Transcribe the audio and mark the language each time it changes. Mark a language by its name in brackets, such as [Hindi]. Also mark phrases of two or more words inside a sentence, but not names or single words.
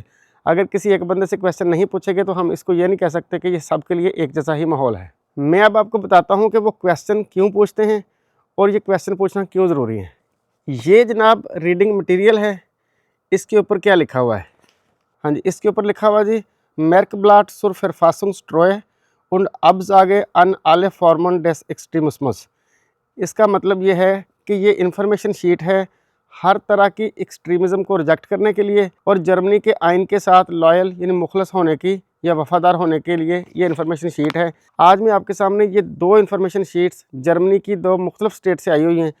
[Hindi] अगर किसी एक बंदे से क्वेश्चन नहीं पूछेंगे तो हम इसको ये नहीं कह सकते कि ये सबके लिए एक जैसा ही माहौल है। मैं अब आपको बताता हूँ कि वो क्वेश्चन क्यों पूछते हैं और ये क्वेश्चन पूछना क्यों ज़रूरी है। ये जनाब [English] reading material [Hindi] है, इसके ऊपर क्या लिखा हुआ है? हाँ जी, इसके ऊपर लिखा हुआ जी, [German] Merkblatt zur Verfassungstreue und Absage an alle Formen des Extremismus। [Hindi] इसका मतलब ये है कि ये [English] information sheet [Hindi] है हर तरह की एक्सट्रीमिज़म को रिजेक्ट करने के लिए और जर्मनी के आइन के साथ लॉयल यानी मुखलस होने की या वफ़ादार होने के लिए ये [English] information sheet [Hindi] है। आज मैं आपके सामने ये 2 [English] information sheets [Hindi] जर्मनी की 2 मुख्तलिफ स्टेट से आई हुई हैं।